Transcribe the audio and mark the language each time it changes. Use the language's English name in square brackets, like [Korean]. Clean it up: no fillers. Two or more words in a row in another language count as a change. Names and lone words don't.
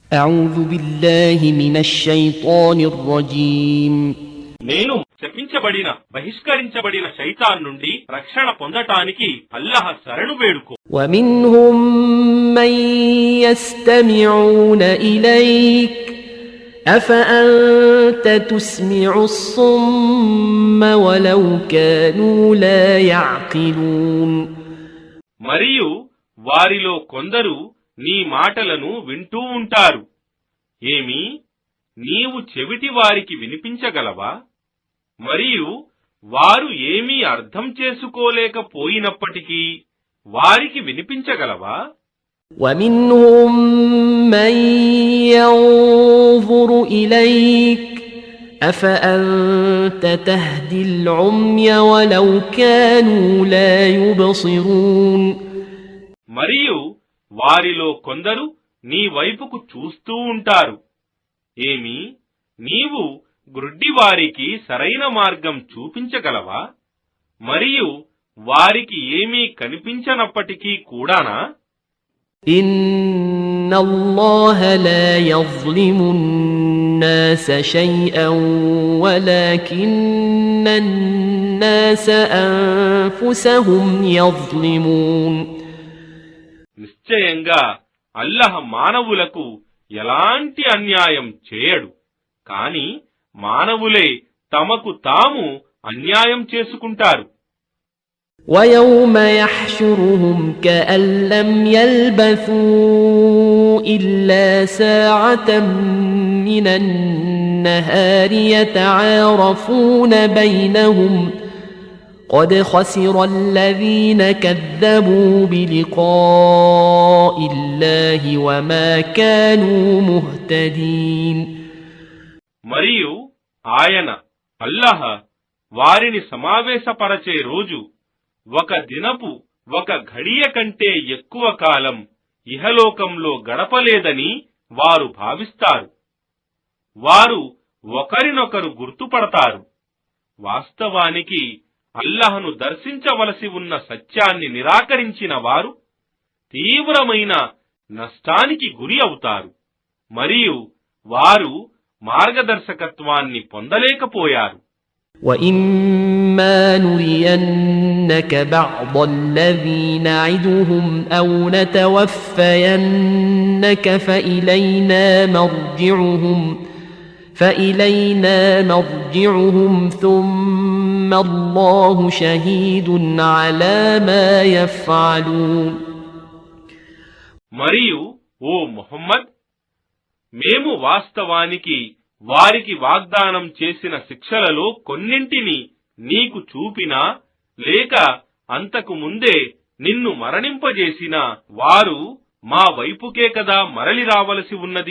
[Arabic] أعوذ بالله من الشيطان الرجيم [Telugu] నేను శపించబడిన బహిష్కరించబడిన శైతాన్ నుండి రక్షణ పొందటానికి అల్లాహ్ శరణు వేడుకో. [Arabic] ومنهم من يستمعون إليك أفأنت تسمع الصم ولو كانوا لا يعقلون. [Telugu] మరియు వారిలో కొందరు నీ మాటలను వింటూ ఉంటారు. ఏమి నీవు చెవిటి వారికి వినిపించగలవా? మరియు వారు ఏమీ అర్థం చేసుకోలేకపోయినప్పటికీ వారికి వినిపించగలవా? [Arabic] ومنهم من ينظر إليك أفأنت تهدي العمي ولو كانوا لا يبصرون. [Telugu] మరియు వారిలో కొందరు నీ వైపుకు చూస్తూ ఉంటారు. ఏమి నీవు గ్రుడ్డివారికి సరైన మార్గం చూపించగలవా? మరియు వారికి ఏమీ కనిపించనప్పటికీ కూడానా? [Arabic] إن الله لا يظلم الناس شيئا ولكن الناس أنفسهم يظلمون. [Telugu] నిశ్చయంగా అల్లాహ్ మానవులకు ఎలాంటి అన్యాయం చేయడు, కాని మానవులే తమకు తాము అన్యాయం చేసుకుంటారు. [Arabic] ويوم يحشرهم كأن لم يلبثوا إلا ساعة من النهار يتعارفون بينهم قد خسر الذين كذبوا بلقاء الله وما كانوا مهتدين. [Telugu] మరియు ఆయన అల్లాహ్ వారిని సమావేశపరచే రోజు ఒక దినపు ఒక ఘడియ కంటే ఎక్కువ కాలం ఇహలోకంలో గడపలేదని వారు భావిస్తారు. వారు ఒకరినొకరు గుర్తుపడతారు. వాస్తవానికి అల్లాహ్ను దర్శించవలసి ఉన్న సత్యాన్ని నిరాకరించిన వారు తీవ్రమైన నష్టానికి గురి అవుతారు. మరియు వారు మార్గదర్శకత్వాన్ని పొందలేకపోయారు. [Arabic] وَإِمَّا نُرِيَنَّكَ بَعْضَ الَّذِي نَعِدُهُمْ أَوْ نَتَوَفَّيَنَّكَ فَإِلَيْنَا مَرْجِعُهُمْ ثُمَّ اللَّهُ شَهِيدٌ عَلَى مَا يَفْعَلُونَ. [Telugu] మరియు ఓ ముహమ్మద్, మేము వాస్తవానికి వారికి వాగ్దానం చేసిన శిక్షలలో కొన్నింటిని నీకు చూపినా లేక అంతకు ముందే నిన్ను మరణింపజేసినా వారు మా వైపుకే కదా మరలి రావలసి ఉన్నది.